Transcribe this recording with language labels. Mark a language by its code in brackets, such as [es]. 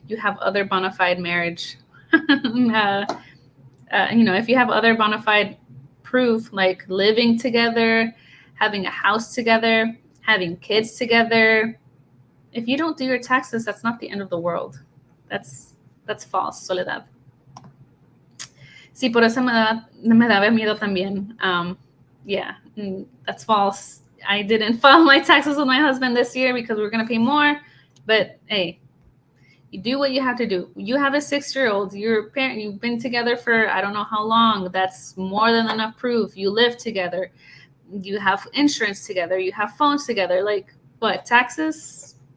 [en] You have other bona fide marriage. If you have other bona fide proof, like living together, having a house together, having kids together, if you don't do your taxes, that's not the end of the world. That's false, Soledad. [es] Sí, por eso me daba miedo también. [en] Yeah, that's false. I didn't file my taxes with my husband this year because we were going to pay more. But hey, you do what you have to do. You have a 6-year-old. You're a parent. You've been together for I don't know how long. That's more than enough proof. You live together. You have insurance together. You have phones together. Like what? Taxes?